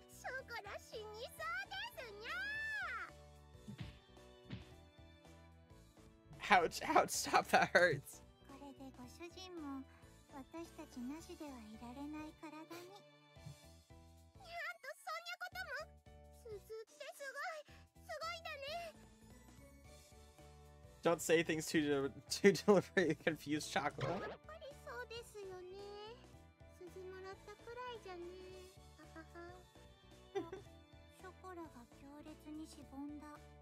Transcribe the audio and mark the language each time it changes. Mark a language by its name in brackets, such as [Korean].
[Japanese] ショコラ死にそうですにゃ。 [English] Ouch, ouch, stop, that hurts. [Japanese] これでご主人も私たちなしではいられない体に。にゃんとそんなことも。鈴ってすごい、すごいんだね。 [English] Don't say things to deliberately confuse chocolate. [Japanese] やっぱりそうですよね。鈴もらったくらいじゃね。ははは。ショコラが強烈にしぼんだ。